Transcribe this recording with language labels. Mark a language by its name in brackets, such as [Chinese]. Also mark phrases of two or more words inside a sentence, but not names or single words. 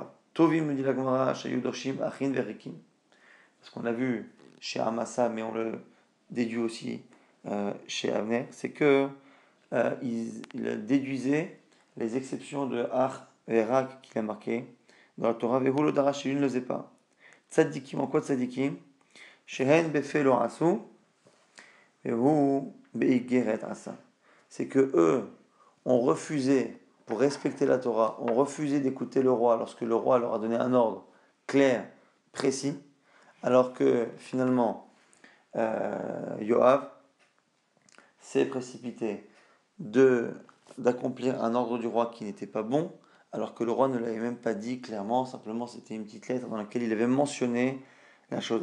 [French] Tovim, nous dit la Gemara, chez Yudoshim, Achin, Verikim. Ce qu'on a vu chez Amasa, mais on le déduit aussi chez Avner, c'est que il déduisait les exceptions de Ach et Rak qu'il a marqué dans la Torah. [Hebrew] והוא לא דרש, [French] il ne le faisait pas. Tzadikim, en quoi tzadikim? [Hebrew] שהן בפה לא עשו, והוא באיגרת עשה. [French] C'est que eux ont refusé, pour respecter la Torah, ont refusé d'écouter le roi lorsque le roi leur a donné un ordre clair, précis, alors que finalement Yoav s'est précipité d'accomplir un ordre du roi qui n'était pas bon, alors que le roi ne l'avait même pas dit clairement, simplement c'était une petite lettre dans laquelle il avait mentionné la chose.